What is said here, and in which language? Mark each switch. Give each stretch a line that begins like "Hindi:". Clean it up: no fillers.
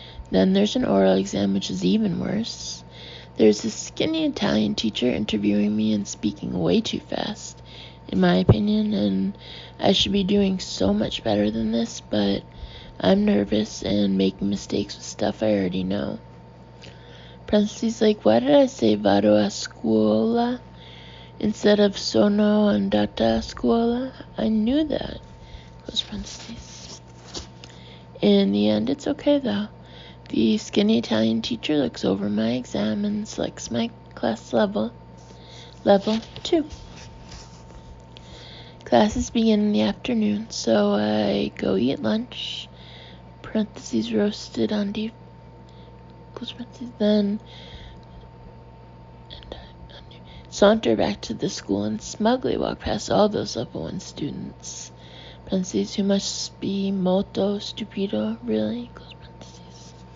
English: Then there's an oral exam, which is even worse. There's a skinny Italian teacher interviewing me and speaking way too fast, in my opinion, and I should be doing so much better than this, but I'm nervous and making mistakes with stuff I already know. Parentheses like, why did I say
Italian: vado a scuola
English: instead of
Italian: sono andata a scuola?
English: I knew that. Close parentheses. In the end, it's okay though. The skinny Italian teacher looks over my exam and selects my class level 2. Classes begin in the afternoon, so I go eat lunch, parentheses roasted on deep, close parentheses, then saunter back to the school and smugly walk past all those level 1 students, parentheses, who must be
Italian: molto stupido,
English: really, close parentheses,